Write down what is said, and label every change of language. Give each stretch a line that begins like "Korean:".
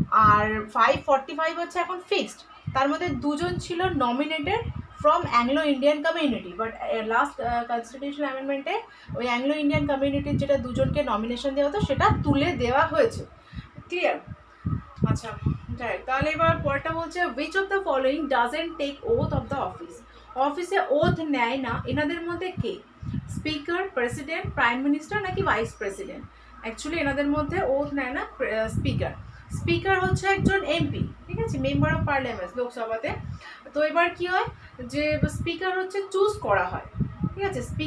Bangla: আর 545 হচ্ছে এখন ফিক্সড, তার মধ্যে 2 জন ছিল nominated from Anglo Indian community, but last constitution অ্যামেন্ডমেন্টে ওই অ্যাংলো ইন্ডিয়ান কমিউনিটির যেটা 2 জনকে নমিনেশন দেওয়া হতো সেটা তুলে দেওয়া হয়েছে, ক্লিয়ার? আচ্ছা তাহলে এবার পরটা বলছে
English: which of the following doesn't take oath of the office?
Bangla: অফিসে ওথ নেয় না এনাদের মধ্যে কে? স্পিকার, প্রেসিডেন্ট, প্রাইম মিনিস্টার নাকি ভাইস প্রেসিডেন্ট? অ্যাকচুয়ালি এনাদের মধ্যে ওথ নেয় না স্পিকার হচ্ছে একজন এমপি, ঠিক আছে, মেম্বার অফ পার্লামেন্ট লোকসভাতে। তো এবার কি হয় যে স্পিকার হচ্ছে চুজ করা হয়, ঠিক আছে।